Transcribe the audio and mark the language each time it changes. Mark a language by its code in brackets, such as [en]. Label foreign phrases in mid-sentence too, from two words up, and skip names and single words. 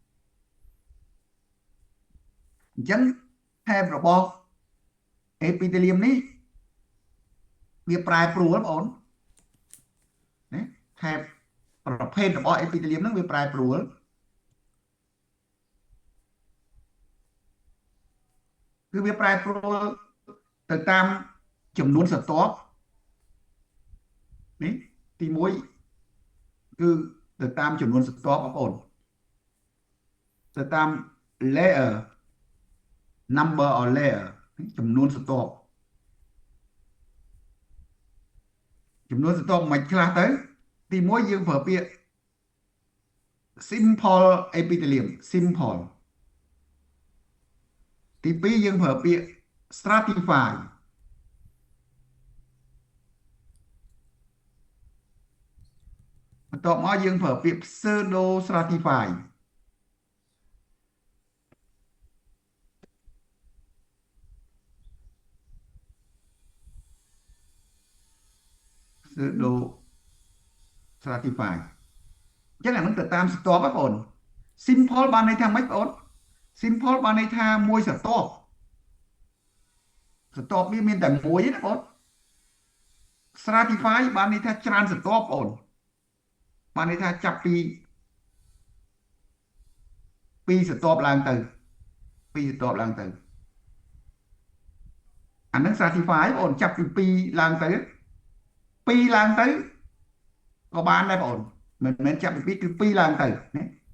[km] អញ្ចឹងថែបរបស់ epithelium នេះវាប្រែប្រួលបងណាថែបប្រភេទរបស់ epithelium ហ្នឹងវាប្រែប្រួលគឺវាប្រែប្រួលទៅតាមចំនួនស្រទាប់ នេះទី1គឺទៅតាមចំនួនស្រទាប់បងប្អូនទៅតាម [en] layer number of layer [km] ចំនួនស្រទាប់ មិនខ្លះទៅទី1យើងប្រើពាក្យ [en] simple epithelium simple [km] ទី2យើងប្រើពាក្យ stratified បន្ទាប់មកយើងប្រើពាក្យ [en] pseudo stratified pseudo stratified [km] អញ្ចឹងអានឹងទៅតាមស្រទាប់បងប្អូន simple បានន័យថាម៉េចបងប្អូន simple បានន័យថាមួយស្រទាប់ វាមានតែមួយទេណាបង stratify បានន័យថាច្រើនស្រទាប់បងបានន័យថាចាប់ពីស្រទាប់ឡើងទៅអានឹង stratify បងចាប់ពី2ឡើងទៅ2ឡើងទៅក៏បានដែរបងមិនមែនចាប់ពី2គឺ2ឡើងទៅណា